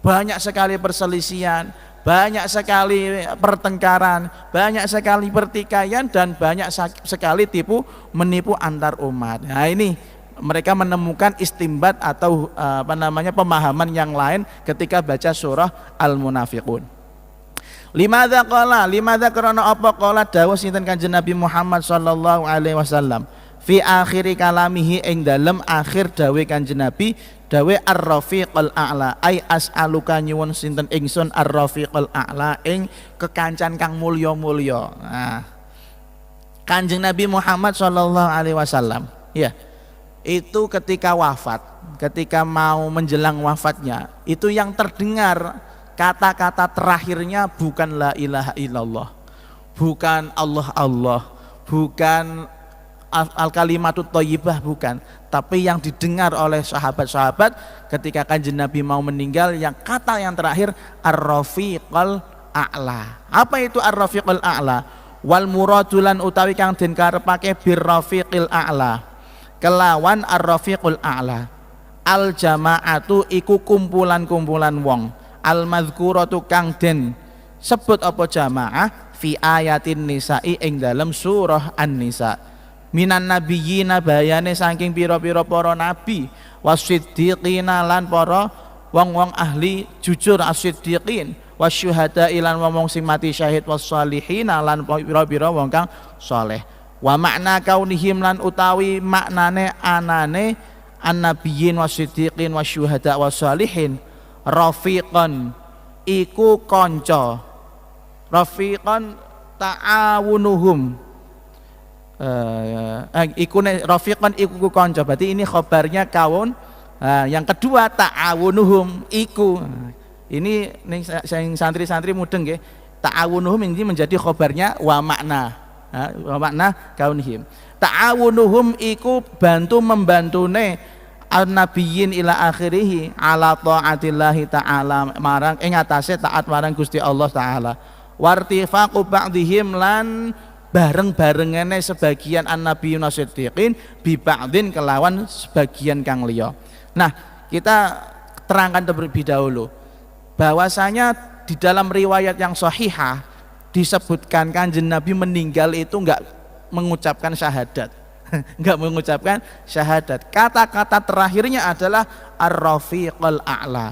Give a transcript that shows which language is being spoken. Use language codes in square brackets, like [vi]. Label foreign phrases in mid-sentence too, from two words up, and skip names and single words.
[id] banyak sekali perselisihan, banyak sekali pertengkaran, banyak sekali pertikaian, dan banyak sekali tipu menipu antar umat. Nah ini mereka menemukan istimbat atau pemahaman yang lain ketika baca surah Al-Munafiqun. [jv] Limadza karana apa qala dawuh sinten Kanjeng Nabi Muhammad [ar] صلى الله عليه وسلم في آخر كلامه [jv] ing dalem akhir dawuh Kanjeng Nabi dawuh [ar] الرفيق الأعلى أي أسألك [jv] nyuwun sinten ingsun [ar] الرفيق الأعلى [jv] ing kekancan kang mulya-mulya. [id] Nah, Kanjeng Nabi Muhammad [ar] صلى الله عليه وسلم [id] ya itu ketika wafat, ketika mau menjelang wafatnya, itu yang terdengar kata-kata terakhirnya bukan [ar] لا إله إلا الله, [id] bukan [ar] الله الله, [id] bukan [ar] الكلمة الطيبة, [id] bukan, tapi yang didengar oleh sahabat-sahabat ketika Kanjeng Nabi mau meninggal, yang kata yang terakhir [ar] الرفيق الأعلى. [id] Apa itu [ar] الرفيق الأعلى? والمراد [jv] utawi kang den karepake [ar] بالرفيق الأعلى [jv] kelawan [ar] الرفيق الأعلى الجماعة [jv] iku kumpulan-kumpulan wong [ar] المذكورة [jv] kang den sebut apa jamaah [ar] في آية النساء [jv] ing dalam surah An-Nisa [ar] من النبيين [jv] bayane saking pira-pira para nabi wasiddiqina lan para wong-wong ahli jujur [ar] الصديقين والشهداء [jv] ilan wong sing mati syahid wassalihin lan pira-pira wong kang saleh. [ar] ومعنى كونهم [jv] lan utawi maknane anane [ar] النبيين والصديقين والشهداء والصالحين رفيقا [jv] iku kanca, [ar] رفيقا تعاونهم رفيقا [jv] iku kanca, [id] berarti ini khabarnya kaun. Yang kedua ta'awunuhum iku, ini santri-santri [jv] mudeng nggih, [id] ta'awunuhum ini menjadi khabarnya [ar] ومعنى كونهم. [jv] Ta'awunuhum iku bantu membantune [ar] النبيين إلى آخره على طاعة الله تعالى [jv] marang ing atase taat marang Gusti Allah taala. [ar] وارتفاق بعضهم [jv] lan bareng-barengane sebagian [ar] النبيون والصديقين ببعض [jv] kelawan sebagian kang liya. [id] Nah, kita terangkan terlebih dahulu bahwasanya di dalam riwayat yang sahihah disebutkan Kanjeng Nabi meninggal itu enggak mengucapkan syahadat. Enggak mengucapkan syahadat. Kata-kata terakhirnya adalah [ar] الرفيق الأعلى.